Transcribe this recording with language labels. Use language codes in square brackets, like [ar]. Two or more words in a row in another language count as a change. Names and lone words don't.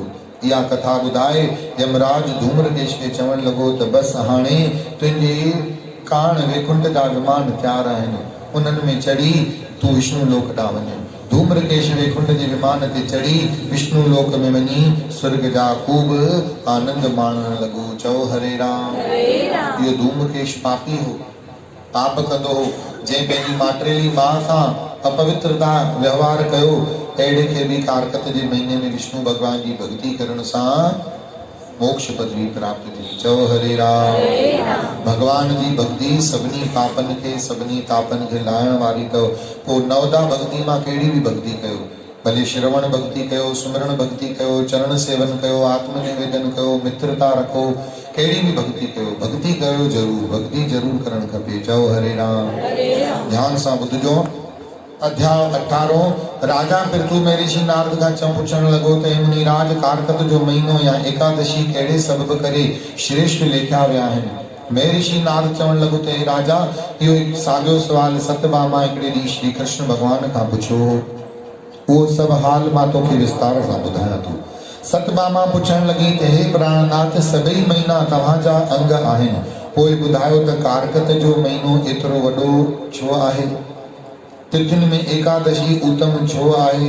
[sd] इहा कथा ॿुधाए यमराज धूम्रकेश खे चवण लॻो त बसि हाणे तुंहिंजे कान वैकुंठ जा विमान तयारु आहिनि, उन्हनि में चढ़ी तूं विष्णु लोक ॾांहुं वञ। धूम्रकेश वैकुंठ जे विमान ते चढ़ी विष्णु लोक में वञी स्वर्ग जा ख़ूब आनंद माणण लॻो। चओ हरे राम। इहो धूम्रकेश पापी हो, पाप कंदो हो, जंहिं पंहिंजी माटेली माउ सां अपवित्रता व्यवहार कयो, अहिड़े खे बि कारकत जे महीने में विष्णु भगवान जी भक्ति करण सां मोक्ष पदवी प्राप्त थी। चओ हरे राम। भगवान जी भक्ति सभिनी पापन के सभिनी तापन के लायण वारी अथव। पोइ नवदा भक्ति मां कहिड़ी बि भक्ति कयो, भले श्रवण भक्ति कयो, सुमरण भक्ति कयो, चरण सेवन कयो, आत्म निवेदन कयो, मित्रता रखो, कहिड़ी बि भक्ति कयो, भक्ति कयो जरूर, भक्ति जरूर करण खपे। चओ हरे राम। ध्यान सां ॿुधजो। अध्याय 18। राजा पृथु में ऋषि नारद का चम पुछण लगो त हे मुनि राज कारकत जो महीनो या एकादशी कहिड़े सबब करे श्रेष्ठ लेखिया विया आहिनि। मैं ऋषि नारद चवण लगो त हे राजा इहो हिकु साॻियो सवाल सत्यभामा हिकिड़े ॾींहुं श्री कृष्ण भगवान खां पुछियो। उहो सभु हाल मां तोखे विस्तार सां ॿुधायां थो। सत्यभामा पुछण लगी त हे प्राणनाथ सभई महीना तव्हांजा अंग आहिनि, पोइ ॿुधायो त कारकत जो महीनो एतिरो वॾो छो आहे, तिथियुनि में एकादशी उत्तम छो आहे।